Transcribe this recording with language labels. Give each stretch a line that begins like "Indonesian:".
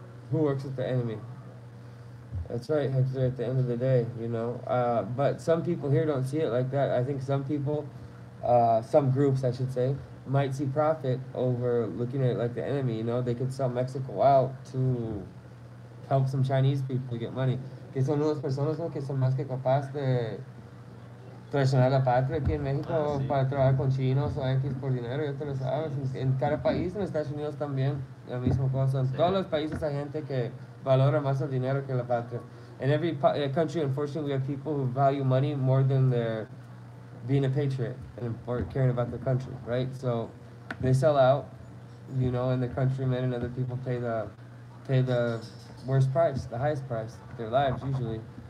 English: Who works with the enemy? That's right, Hector, at the end of the day, But some people here don't see it like that. I think some people, some groups, I should say, might see profit over looking at it like the enemy, They could sell Mexico out to help some Chinese people to get money.
Spanish: Que son unas personas, ¿no?, que son más que capaz de traicionar la patria aquí en México para trabajar con chinos o X por dinero, ya te lo sabes. En cada país, en Estados Unidos también, la misma cosa. En todos los países hay gente que valora más el dinero que la patria.
English: In every country, unfortunately, we have people who value money more than their being a patriot and caring about their country, right? So they sell out, you know, and the countrymen and other people pay the worst price, the highest price, their lives usually.